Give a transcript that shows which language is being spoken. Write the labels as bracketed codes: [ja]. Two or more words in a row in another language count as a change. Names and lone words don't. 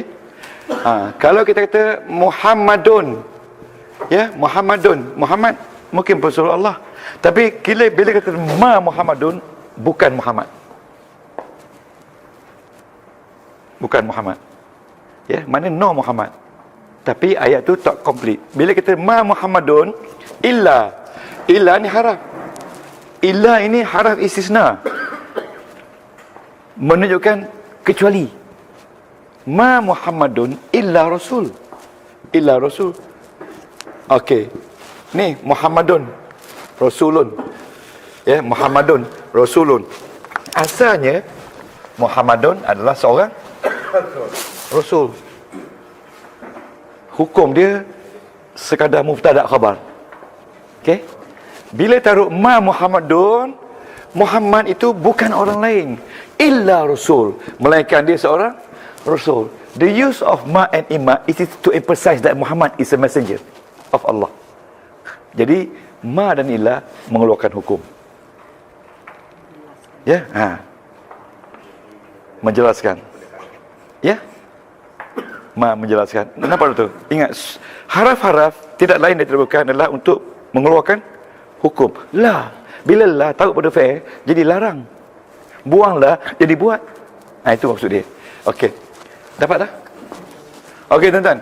[ms] Kalau kita kata Muhammadun, ya, Muhammad mungkin pesuruh Allah. Tapi bila kata [ar] ما محمد, [ms] bukan Muhammad. Bukan Muhammad. Ya, mana no Muhammad. Tapi ayat tu tak complete. Bila kita [ar] ما محمد إلا [ms] ni haraf. Illa ini haraf istisna. Menunjukkan kecuali. [ar] ما محمد إلا رسول. إلا رسول. Okey. Ni محمد رسول. Ya, محمد رسول. [ms] Asalnya Muhammadun adalah seorang rasul. Hukum dia sekadar [ar] مبتدأ خبر. [ms] Okey? Bila taruh [ar] ما محمد, [ms] Muhammad itu bukan orang lain, [ar] إلا رسول, [ms] melainkan dia seorang rasul. [en] The use of ma and imma is to emphasize that Muhammad is a messenger of Allah. [ms] Jadi ma dan illa mengeluarkan hukum. Ya, menjelaskan. Ya? Ma menjelaskan. Kenapa tu? Ingat, haraf-haraf tidak lain daripada bukan adalah untuk mengeluarkan hukum. La, bila la taruh pada fi'il, jadi larang. Buanglah, jadi buat. Itu maksud dia. Okey. Dapat tak? Okey, tuan-tuan.